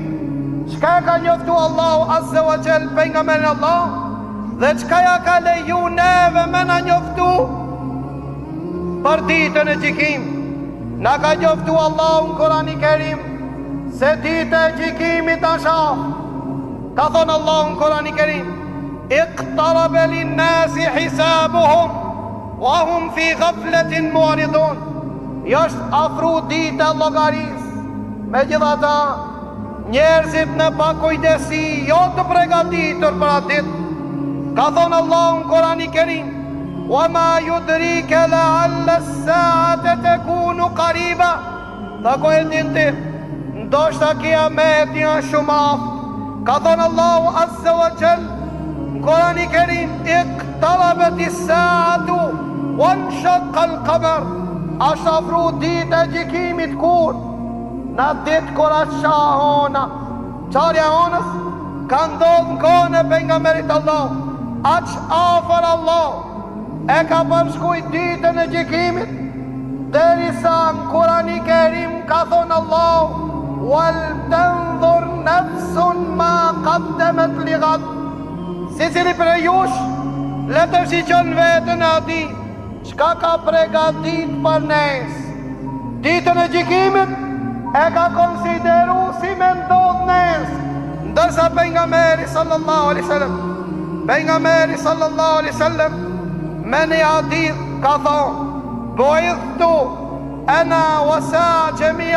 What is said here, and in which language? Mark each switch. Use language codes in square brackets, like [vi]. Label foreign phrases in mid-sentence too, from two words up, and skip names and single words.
[sq] Çka ka njoftu Allahu [ar] عز وجل [sq] pejgamberin Allah, dhe çka ja ka leju neve me na njoftu për ditën e gjykimit. Na ka njoftu Allahu në Kur'an i Kerim se dita e gjykimit është afër. Ka thonë Allahu në Kur'an i Kerim: [ar] "اقترب للناس حسابهم وهم في غفلة معرضون." [sq] Është afru dita e llogarisë. Megjithatë, njerëzit në pakujdesi, jo të përgatitur për atë ditë. Ka thonë Allahu në Kur'an i Kerim: [ar] "وما يدريك لعل الساعة تكون قريبا." [sq] Ta ko e din ti, ndoshta kiameti është shumë afër. Ka thonë Allahu [ar] عز وجل [sq] në Kur'an i Kerim: [ar] "اقتربت الساعة وانشق القمر." [sq] Është afru dita e gjykimit kur? Në ditë kur është shahona. Qarja honës ka ndodhë në kohën e pejgamberit Allah. Aq afër Allah e ka përshkujt ditën e gjykimit, derisa në Kur'an i Kerim ka thonë Allah: [ar] "ولتنظر نفس ما قدمت لغد." [sq] Secili prej jush le të shiqon veten e ati çka ka përgatit për nesër. Ditën e gjykimit e ka konsideru si me ndodh nesër, ndërsa pejgamberi [ar] صلى الله عليه وسلم [sq] me një hadith ka thonë: [ar] "بعثت أنا والساعة جميعا."